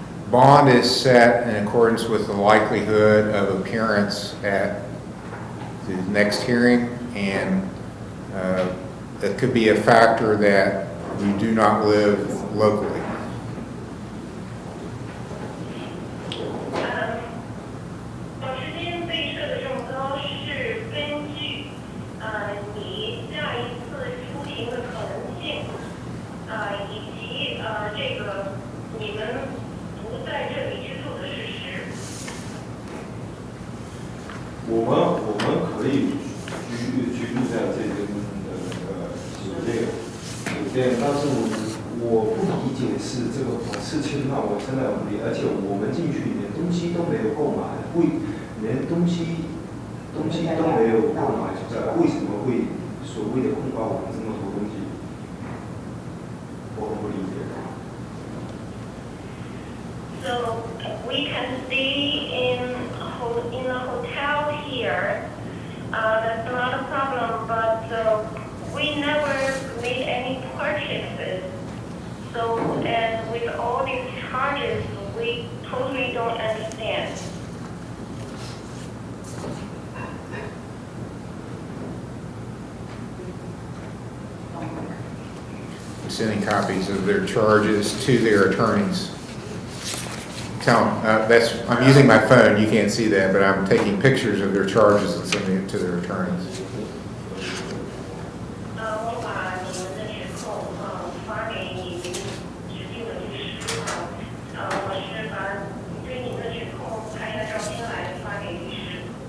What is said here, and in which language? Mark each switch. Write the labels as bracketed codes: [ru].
[en] Bond is set in accordance with the likelihood of appearance at the next hearing, and that could be a factor that you do not live locally. [zh] 保释金被设的这么高，是根据你下一次出庭的可能性，以及这个你们不在这里居住的事实。我们可以居住在这边的酒店，但是我不理解是这个保释金让我真的很不理解，而且我们进去连东西都没有购买，连东西都没有购买，为什么会所谓的控告我们这么多东西？我很不理解。 [en] So we can stay in a hotel here. That's not a problem, but we never made any purchases. So, and with all these charges, we totally don't understand. Sending copies of their charges to their attorneys. Tell them, I'm using my phone, you can't see that, but I'm taking pictures of their charges and sending it to their attorneys. [zh] 我把你们的指控发给你指定的律师我是把对你们的指控拍的照片来发给律师。